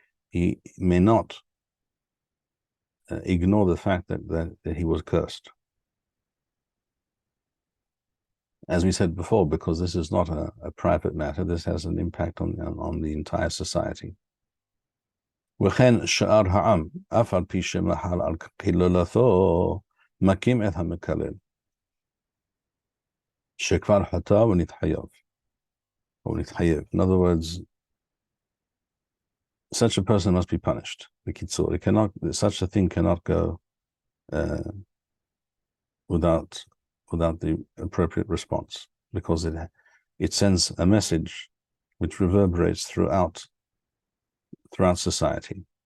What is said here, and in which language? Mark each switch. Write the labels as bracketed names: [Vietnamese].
[English] He may not ignore the fact that he was cursed. As we said before, because this is not a private matter, this has an impact on the entire society. [Hebrew] וכן שאר העם, אף על פי שמחל על קללתו, מכים את המקלל, שכבר חטא ונתחייב, [English] or [Hebrew] נתחייב. [English] In other words, such a person must be punished. It cannot, such a thing cannot go without the appropriate response, because it sends a message which reverberates throughout society.